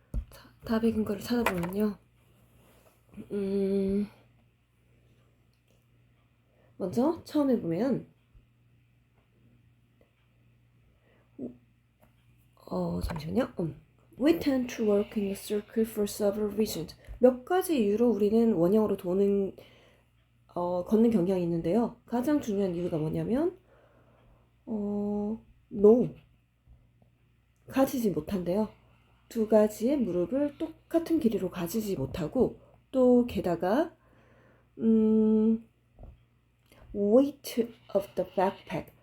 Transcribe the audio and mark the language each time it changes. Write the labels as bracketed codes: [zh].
[ko] 자, 답의 근거를 찾아보면요. 먼저 처음에 보면 잠시만요. [en] We tend to work in a circle for several reasons. [ko] 몇 가지 이유로 우리는 원형으로 걷는 경향이 있는데요. 가장 중요한 이유가 뭐냐면 [en] no. [ko] 가지지 못한대요. 두 가지의 무릎을 똑같은 길이로 가지지 못하고 또 게다가 [en] weight of the backpack.